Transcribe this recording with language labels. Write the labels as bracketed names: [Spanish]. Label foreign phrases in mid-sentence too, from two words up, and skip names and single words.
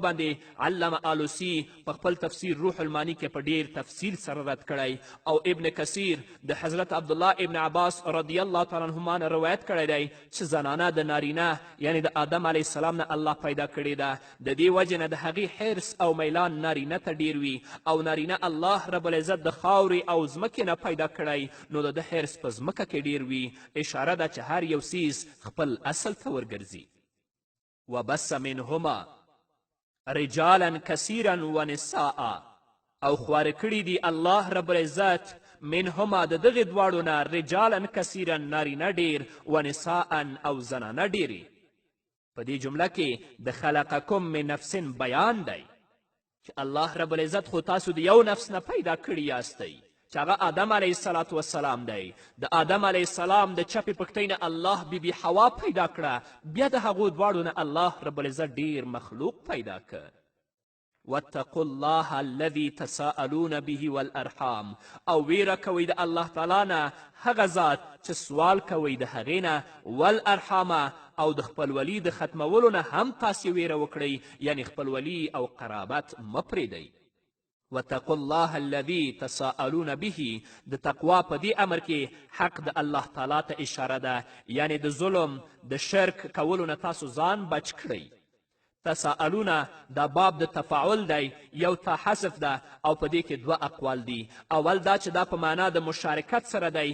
[Pashto] باندې علامه آلوسی په خپل تفسیر روح المانی کې په ډیر تفصیل سره رد کړی او ابن کثیر د حضرت عبدالله ابن عباس [Arabic] رضی الله تعالی عنهما [Pashto] نه روایت کړی دی چې زنانه د نارینه یعنی د آدم علیه السلام نه الله پیدا کړې ده د دې وجې نه د هغې حرص او میلان نارینه ته ډیر وي او نارینه الله رب العزت د خاورې او ځمکې نه پیدا کړی نو د ده حرص په ځمکه کې ډیر وي اشاره ده چې هر یو څیز خپل اصل ته ورګرځي [Arabic] وبس منهما رجالا کثیرا ونساء [Pashto] او خواره کړي دي الله رب العزت منهما د دغې دواړو نه [Arabic] رجالا کثیرا [Pashto] نارینه ډیر ونساء او زنانه ډیرې په دې جمله کې د [Arabic] خلقکم من نفس [Pashto] بیان دی چې الله رب العزت خو تاسو د یو نفس نه پیدا کړي یاستئ چې هغه آدم علیه السلام دی د آدم علیه السلام د چپې پښتۍ نه الله بیبي حوا پیدا کړه بیا د هغو دواړو نه الله رب العزت ډیر مخلوق پیدا کړ [Arabic] واتقوا الله الذي تساءلون به والارحام [Pashto] او ویره کوئ د الله تعالی نه هغه ذات چې سوال کوئ د هغې نه والارحام او د خپلولي د ختمولو نه هم تاسې ویره وکړئ یعنی خپلولي او قرابت مه پرېږدئ [Arabic] واتقوا الله الذي تساءلون به [Pashto] د تقوا په دې امر کې حق د الله تعالی ته اشاره ده یعنی د ظلم د شرک کولو نه تاسو ځان بچ کړئ تساءلونه دا باب د تفاعل دی یو تا حذف ده او په دې کې دوه اقوال دي اول دا چې دا په معنا د مشارکت سره دی